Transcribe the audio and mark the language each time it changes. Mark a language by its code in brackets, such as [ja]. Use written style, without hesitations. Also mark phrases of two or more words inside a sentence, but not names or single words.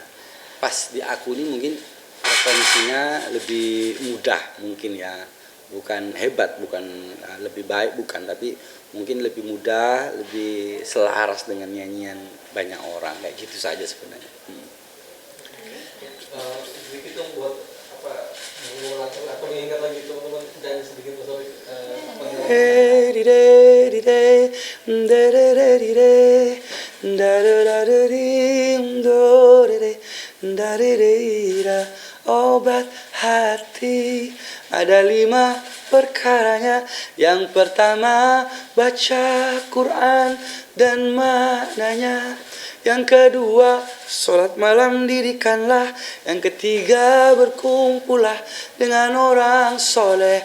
[id] Pas di aku ini mungkin frekuensinya lebih mudah mungkin ya, bukan hebat, bukan lebih baik, bukan, tapi mungkin lebih mudah, lebih selaras dengan nyanyian banyak orang, kayak gitu saja sebenarnya. Sedikit dong buat apa mengulang atau mengingat lagi teman-teman dan sedikit Mas Opik Hey, di de, di de, de de de di de, da da da da di, do de de, da de de da. Obat hati ada 5 perkaranya. Yang pertama baca Quran dan maknanya. Yang kedua sholat malam dirikanlah. Yang ketiga berkumpullah dengan orang soleh.